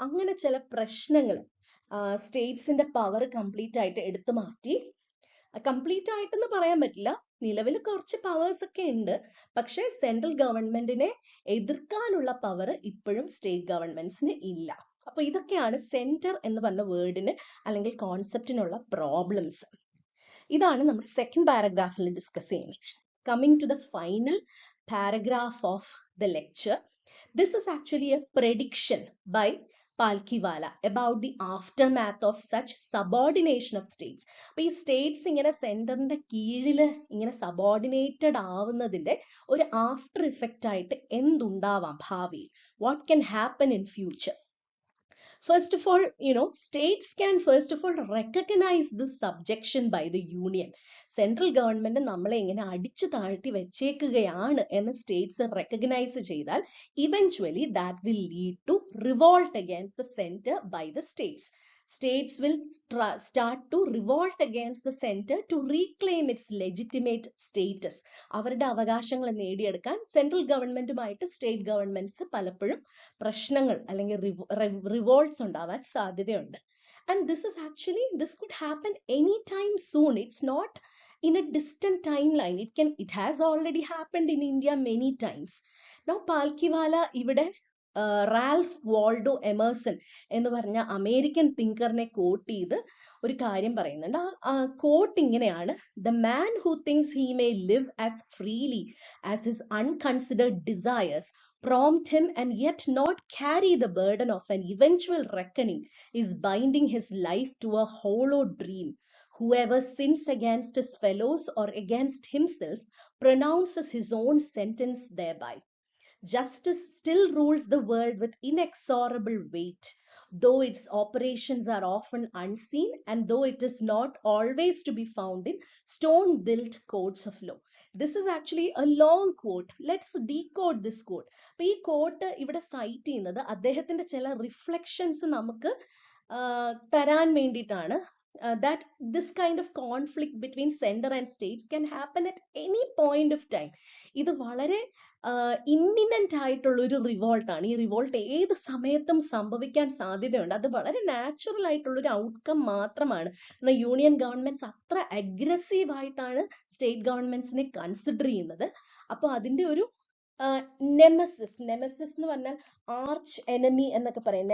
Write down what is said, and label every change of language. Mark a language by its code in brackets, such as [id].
[ml] അങ്ങനെ ചില പ്രശ്നങ്ങൾ സ്റ്റേറ്റ്സിന്റെ പവർ കംപ്ലീറ്റ് ആയിട്ട് എടുത്തു മാറ്റി. കംപ്ലീറ്റ് ആയിട്ടെന്ന് പറയാൻ പറ്റില്ല, നിലവിൽ കുറച്ച് പവേഴ്സ് ഒക്കെ ഉണ്ട്, പക്ഷെ സെൻട്രൽ ഗവൺമെന്റിനെ എതിർക്കാനുള്ള പവർ ഇപ്പോഴും സ്റ്റേറ്റ് ഗവൺമെന്റ്സിന് ഇല്ല. അപ്പൊ ഇതൊക്കെയാണ് സെന്റർ എന്ന് പറഞ്ഞ വേർഡിന് അല്ലെങ്കിൽ കോൺസെപ്റ്റിനുള്ള പ്രോബ്ലംസ്. ഇതാണ് നമ്മൾ സെക്കൻഡ് പാരഗ്രാഫിൽ ഡിസ്കസ് ചെയ്യുന്നത്. [en] Coming to the final paragraph of the lecture, this is actually a prediction by Palkiwala about the aftermath of such subordination of states. [ml] അപ്പൊ ഈ സ്റ്റേറ്റ്സ് ഇങ്ങനെ സെന്ററിന്റെ കീഴിൽ ഇങ്ങനെ സബോർഡിനേറ്റഡ് ആവുന്നതിന്റെ ഒരു ആഫ്റ്റർ ഇഫക്റ്റ് ആയിട്ട് എന്തുണ്ടാവാം ഭാവിയിൽ, [en] What can happen in future. First of all, states can first of all recognize this subjection by the union. [ml] Central government നമ്മളെ ഇങ്ങനെ അടിച്ചു താഴ്ത്തി വെച്ചേക്കുകയാണ് എന്ന് സ്റ്റേറ്റ്സ് റെക്കഗ്നൈസ് ചെയ്താൽ [en] Eventually that will lead to revolt against the center by the states. States will start to revolt against the center to reclaim its legitimate status. [ml] അവരുടെ അവകാശങ്ങൾ നേടിയെടുക്കാൻ central ഗവൺമെന്റുമായിട്ട് state governments പലപ്പോഴും പ്രശ്നങ്ങൾ അല്ലെങ്കിൽ റിവോൾട്ട്സ് ഉണ്ടാവാൻ സാധ്യതയുണ്ട്. [en] And this could happen anytime soon. It's not in a distant timeline. It has already happened in India many times. Now Palkiwala [ml] ഇവിടെ Ralph Waldo Emerson എന്ന് പറഞ്ഞ അമേരിക്കൻ തിങ്കറിനെ കോട്ട് ചെയ്ത് ഒരു കാര്യം പറയുന്നുണ്ട്. [en] ആ കോട്ട് ഇങ്ങനെയാണ്: the man who thinks he may live as freely as his unconsidered desires prompt him and yet not carry the burden of an eventual reckoning is binding his life to a hollow dream. Whoever sins against his fellows or against himself pronounces his own sentence thereby. Justice still rules the world with inexorable weight, though its operations are often unseen and though it is not always to be found in stone built courts of law. This is actually a long quote. Let's decode this quote. [ml] അപ്പൊ ഈ coat ഇവിടെ site ചെയ്യുന്നത് അദ്ദേഹത്തിന്റെ ചില reflections നമുക്ക് തരാൻ വേണ്ടിയിട്ടാണ്. [en] That this kind of conflict between center and states can happen at any point of time. [ml] ഇത് വളരെ ഇമ്മിനന്റ് ആയിട്ടുള്ള ഒരു റിവോൾട്ടാണ്. ഈ റിവോൾട്ട് ഏത് സമയത്തും സംഭവിക്കാൻ സാധ്യതയുണ്ട്. അത് വളരെ നാച്ചുറൽ ആയിട്ടുള്ള ഒരു ഔട്ട്കം മാത്രമാണ്. യൂണിയൻ ഗവൺമെന്റ്സ് അത്ര അഗ്രസീവ് ആയിട്ടാണ് സ്റ്റേറ്റ് ഗവൺമെന്റ്സിനെ കൺസിഡർ ചെയ്യുന്നത്. അപ്പൊ അതിന്റെ ഒരു നെമസിസ് എന്ന് പറഞ്ഞാൽ ആർച്ച് എനിമി എന്നൊക്കെ പറയും.